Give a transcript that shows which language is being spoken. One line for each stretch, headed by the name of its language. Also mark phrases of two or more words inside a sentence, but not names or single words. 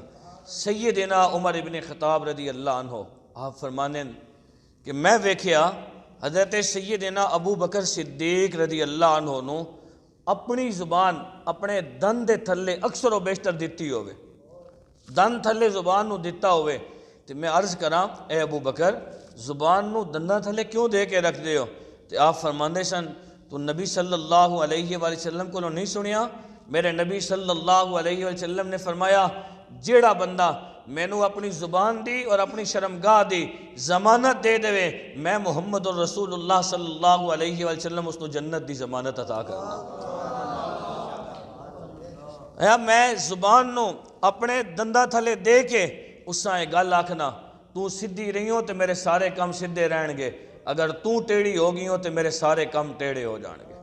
Punjabi: سیدنا عمر ابن خطاب
Arabic: رضی اللہ عنہ
Punjabi: آپ فرمانے کہ میں ویکھیا حضرت سیدنا ابو بکر صدیق
Arabic: رضی اللہ عنہ
Punjabi: نو اپنی زبان اپنے دن دے تھلے اکثر و بیشتر دیتی ہوئے، دن تھلے زبان نو دیتا ہوئے، تو میں عرض کراں اے ابو بکر زبان نو دنداں تھلے کیوں دے کے رکھ دے ہو؟ تو آپ فرماندے سن تو نبی
Arabic: صلی اللہ علیہ وآلہ وسلم
Punjabi: کو نہیں سنیا؟ میرے نبی
Arabic: صلی اللہ علیہ وآلہ وسلم
Punjabi: نے فرمایا جیڑا بندہ مینوں اپنی زبان دی اور اپنی شرمگاہ دی ضمانت دے دے میں محمد الرسول اللہ
Arabic: صلی اللہ علیہ وآلہ وسلم
Punjabi: اس کو جنت دی ضمانت عطا کرنا۔ میں زبان نو اپنے دندہ تھلے دے کے اس سے گل آکھنا تو سدھی رہی ہو تو میرے سارے کام سدھے رہن گے، اگر تو ٹیڑھی ہو گئی ہو تو میرے سارے کام ٹیڑھے ہو جان گے۔